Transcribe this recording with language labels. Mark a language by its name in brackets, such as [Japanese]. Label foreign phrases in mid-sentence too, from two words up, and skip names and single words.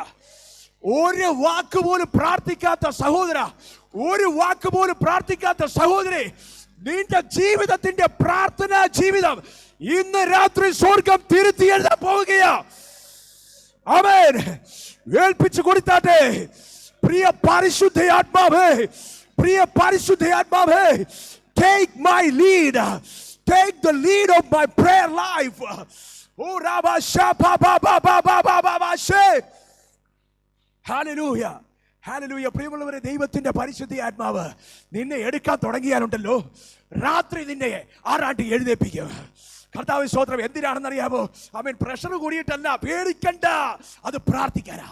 [Malayalam] ഒരു വാക്ക് പോലും പ്രാർത്ഥിക്കാത്ത സഹോദര, ഒരു വാക്ക് പോലും പ്രാർത്ഥിക്കാത്ത സഹോദരി, നിന്റെ ജീവിതത്തിന്റെ പ്രാർത്ഥനാ ജീവിതം ഇന്ന് രാത്രി സ്വർഗം തിരുത്തി എഴുതാൻ പോവുകയാ. ആമേൻ. ഏൽപ്പിച്ചു കൊടുത്താട്ടെ. പ്രിയ പരിശുദ്ധയാത്മാവേ, പ്രിയ പരിശുദ്ധയാത്മാവേ, [English] take my lead, take the lead of my prayer life. Oh Rabba Shapa ba ba ba ba ba ba ba she. Hallelujah, hallelujah. [Malayalam] പ്രിയമുള്ളവരെ, ദൈവത്തിന്റെ പരിശുദ്ധയാത്മാവ് നിന്നെ എടുക്കാൻ തുടങ്ങിയാലുണ്ടല്ലോ, രാത്രി നിന്നെ ആറാട്ടി എഴുന്നേൽപ്പിക്കും. കർത്താവ് സ്തോത്രം. എന്തിനാണെന്നറിയാമോ? അവൻ പ്രഷർ കൂടിയിട്ടല്ല, പേടിക്കണ്ട, അത് പ്രാർത്ഥിക്കാനാ.